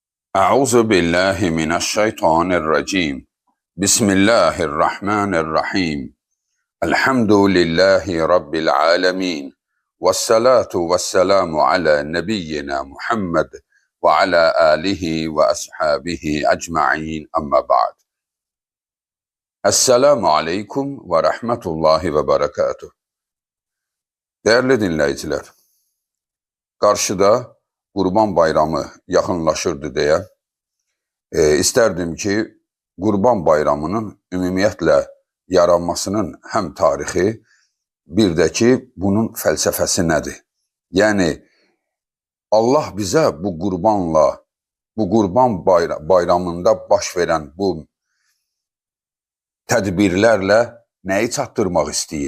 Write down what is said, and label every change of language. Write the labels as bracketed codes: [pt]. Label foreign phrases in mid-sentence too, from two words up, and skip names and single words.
[ar] أعوذ بالله من الشيطان الرجيم. بسم الله الرحمن الرحيم. الحمد لله رب العالمين، والصلاة والسلام على نبينا محمد وعلى آله وأصحابه أجمعين أما بعد. السلام عليكم ورحمة الله وبركاته. [az] Değerli dinleyiciler, karşıda Qurban Bayramı yaxınlaşırdı deyə istərdim ki, Qurban Bayramının ümumiyyətlə yaranmasının həm tarixi, bir də ki, bunun fəlsəfəsi nədir? Yəni, Allah bizə bu qurbanla, bu Qurban Bayramında baş verən bu tədbirlərlə nəyi çatdırmaq istəyir?